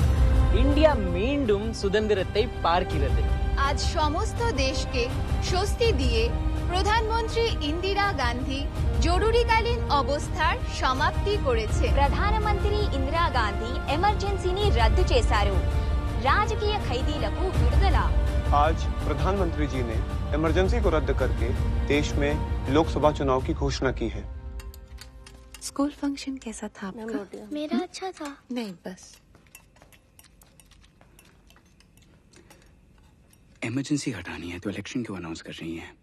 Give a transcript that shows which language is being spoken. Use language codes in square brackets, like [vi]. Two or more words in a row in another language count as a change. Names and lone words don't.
[ta] இந்தியா மீண்டும் சுதந்திரத்தை பார்க்கிறது. [hi] आज समस्त देश के [bn] স্বস্তি দিয়ে প্রধানমন্ত্রী ইন্দিরা গান্ধী জরুরীকালীন অবস্থার সমাপ্তি করেছে. [te] ప్రధానమంత్రి ఇందిరా గాంధీ ఎమర్జెన్సీని రద్దు చేశారు. రాజకీయ ఖైదీలకు విడుదల. [hi] आज प्रधानमंत्री जी ने इमरजेंसी को रद्द करके देश में लोकसभा चुनाव की घोषणा की है. [en] school function [hi] कैसा था आपका? मेरा अच्छा था। नहीं, बस इमरजेंसी हटानी है तो इलेक्शन क्यों अनाउंस कर रही हैं?